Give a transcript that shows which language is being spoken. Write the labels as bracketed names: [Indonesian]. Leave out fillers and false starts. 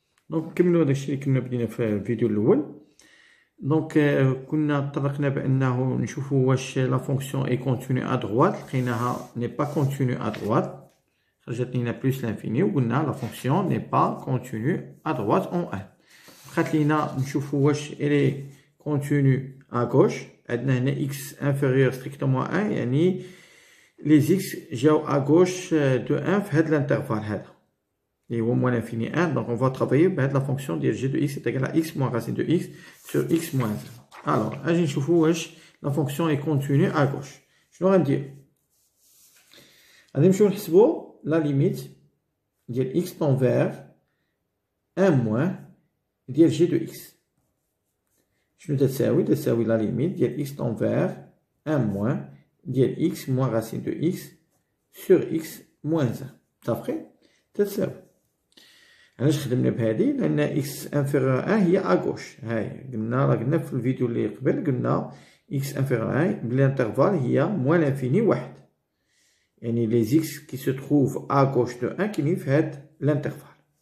[Arabic] دونك نكملو داكشي اللي كنا بدينا في الفيديو الاول. دونك كنا طرقنا بانه نشوفو واش لا فونكسيون اي كونتينيو ا دروات، لقيناها ني با كونتينيو ا دروات، خرجت لينا بلس لانفيني، وقلنا لا فونكسيون ني با كونتينيو ا دروات اون ان. بقات لينا نشوفو واش الي كونتينيو ا غوش. عندنا هنا اكس انفيريور ستريكتومون 1، يعني لي زيكس جاو ا غوش دو 1 في هاد الانترفال هذا [French] et au moins l'infini 1, donc on va travailler avec la fonction de g de x est égal à x moins racine de x sur x moins 1. Alors, la fonction est continue à gauche. Je vais dire, la limite de x tend vers 1 moins de g de x. Je vais dire la limite de x tend vers un moins de x moins racine de x sur x moins 1. Ça ferait [Arabic] تتساوي. علاش خدمنا بهادي؟ لان اكس انفيريور 1 هي اغوش. هاي قلنا في الفيديو اللي قبل، قلنا اكس انفيريور 1 بالانترفال هي موان لانفيني واحد، يعني لي زيكس كي سو تروف اغوش دو 1 كاينين في هاد الانترفال.